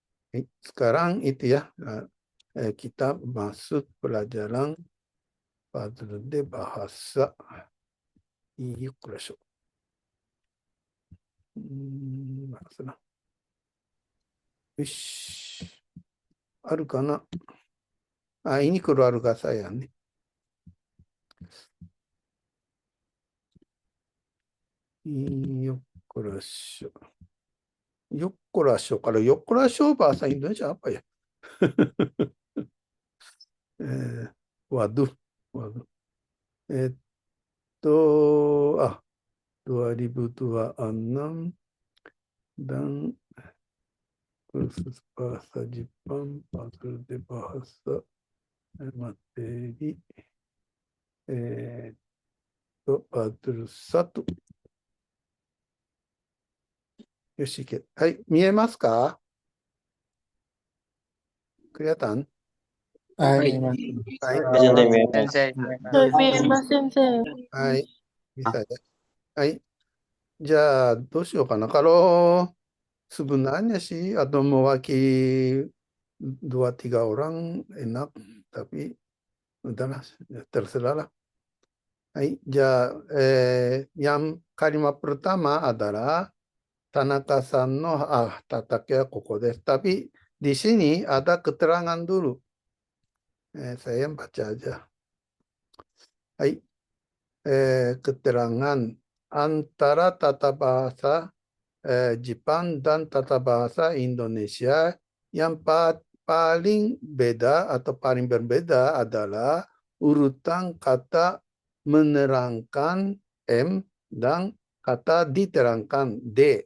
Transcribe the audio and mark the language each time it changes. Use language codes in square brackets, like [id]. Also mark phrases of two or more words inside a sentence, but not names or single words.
[id] Sekarang itu ya, kita masuk pelajaran Padre de Bahasa. Yuk, mana? Ish, [ja] あるかな。 [id] ini keluarga saya nih. Yokorasho. Yokorasho. Kalau Yokorasho bahasa Indonesia apa ya? Waduh. Waduh. 2026 dan kursus bahasa Jepang, Padre de Bahasa, materi, Padre 1. [ja] よし、はい、見えますか？kelihatan? はい。はい。先生、見えません、先生。 [id] はい。bisa ya. [ja] はい。じゃあ、どうしようかな。 [id] Kalau sebenarnya sih atau mewakili 2-3 orang enak, tapi udahlah, terserah lah. Hai, yang kalimat pertama adalah [ja] 田中さんのたたけここです. [id] Tapi di sini ada keterangan dulu. Saya baca aja. Hai, keterangan antara tata bahasa Jepang dan tata bahasa Indonesia yang paling beda atau paling berbeda adalah urutan kata menerangkan M dan kata diterangkan D.